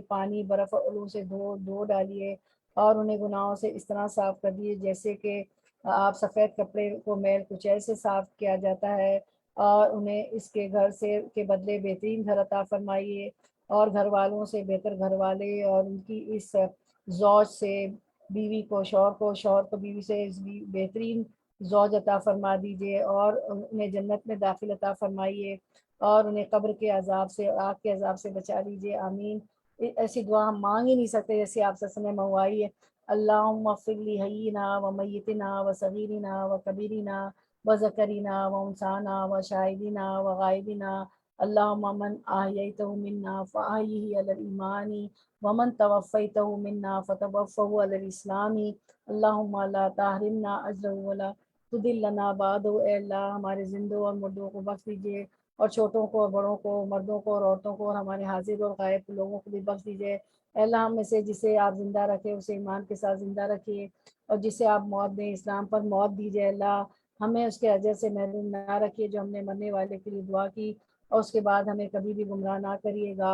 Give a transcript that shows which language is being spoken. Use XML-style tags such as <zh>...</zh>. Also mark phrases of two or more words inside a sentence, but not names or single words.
<ur>پانی برف اور علو سے دھو ڈالیے، اور انہیں گناہوں سے اس طرح صاف کر دیجئے جیسے کہ آپ سفید کپڑے کو میل کچیل سے صاف کیا جاتا ہے، اور انہیں اس کے گھر سے کے بدلے بہترین گھر عطا فرمائیے، اور گھر والوں سے بہتر گھر والے، اور ان کی اس زوج سے بیوی کو شوہر کو، شوہر کو بیوی سے بہترین زوج عطا فرما دیجئے، اور انہیں جنت میں داخل عطا فرمائیے، اور انہیں قبر کے عذاب سے، آگ کے عذاب سے بچا لیجئے. آمین. ایسی دعا ہم مانگ ہی نہیں سکتے جیسے آپ سے نے منگوائی ہے.</ur> <ar>اللہم اغفر لی حینا و میتنا و صغیرنا و کبیرنا و ذکرنا و انسانا و شاہدنا و غائبنا. اللہم من احییتہ منا فاحیہ علی الایمان ومن توفیتہ منا فتوفہ علی الاسلام. اللہم لا تحرمنا اجرہ ولا تضلنا بعدہ.</ar> <ur>اے اللہ ہمارے زندوں اور مردوں کو بخش دیجئے، اور چھوٹوں کو اور بڑوں کو، مردوں کو اور عورتوں کو، اور ہمارے حاضر اور غائب لوگوں کو بھی بخش دیجئے. اے اللہ ہم میں سے جسے آپ زندہ رکھے اسے ایمان کے ساتھ زندہ رکھیے، اور جسے آپ موت دیں اسلام پر موت دیجئے. اللہ ہمیں اس کے اجر سے محروم نہ رکھیے جو ہم نے مرنے والے کے لیے دعا کی، اور اس کے بعد ہمیں کبھی بھی گمراہ نہ کریے گا.</ur>